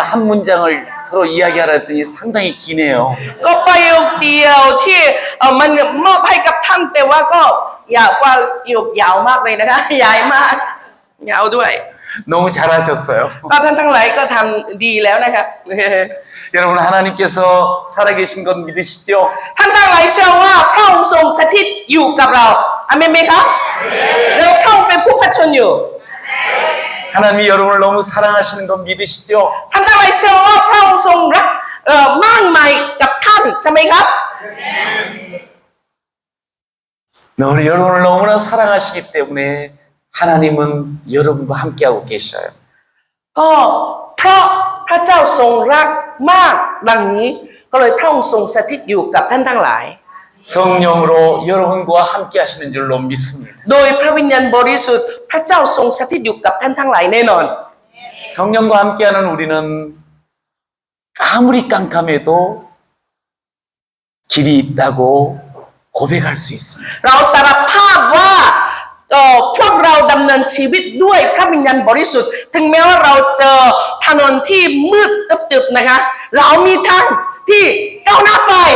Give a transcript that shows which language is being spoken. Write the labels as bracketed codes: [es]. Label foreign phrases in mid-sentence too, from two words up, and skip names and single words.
[ko] 한 문장을 서로 이야기하라 했더니 상당히 기네요. [th] ก็ประโยคเดียวที่มันมอบให้กับท่านแต่ว่าก็ยาวกว่าประโยคยาวมากเลยนะคะยาวมากยาวด้วย [ko] 너무 잘하셨어요. [th] ก็ท่านทั้งหลายก็ทำดีแล้วนะครับ [ko] 여러분 하나님께서 살아계신 건 믿으시죠? [th] ท่านทั้งหลายเชื่อว่าพระองค์ทรงสถิตอยู่กับเราอาเมนไหมครับแล้วพระองค์เป็นผู้พัชนอยู่ [ko] 하나님이 여러분을 너무 사랑하시는 건 믿으시죠? [th] ท่านทั้งหลายเชื่อว่าพระองค์ทรงรักมากมายกับท่านใช่ไหมครับ [ko] 여러분을 너무나 사랑하시기 때문에 하나님은 여러분과 함께하고 계셔요. [th] ก็เพราะพระเจ้าทรงรักมากดังนี้ก็เลยพระองค์ทรงสถิตอยู่กับท่านทั้งหลาย [ko] 성령으로 여러분과 함께하시는 줄로 믿습니다. [th] โดยพระวิญญาณบริสุทธิ์พระเจ้าทรงสถิตอยู่กับท่านทั้งหลายแน่นอน [ko] 성령과 함께하는 우리는 아무리 깜깜해도 길이 있다고 고백할 수 있습니다. [th] เราสารภาพว่าพวกเราดำเนินชีวิตด้วยพระวิญญาณบริสุทธิ์ถึงแม้ว่าเราเจอถนนที่มืดตึบๆนะคะเรามีทางที่ก้าวหน้าไป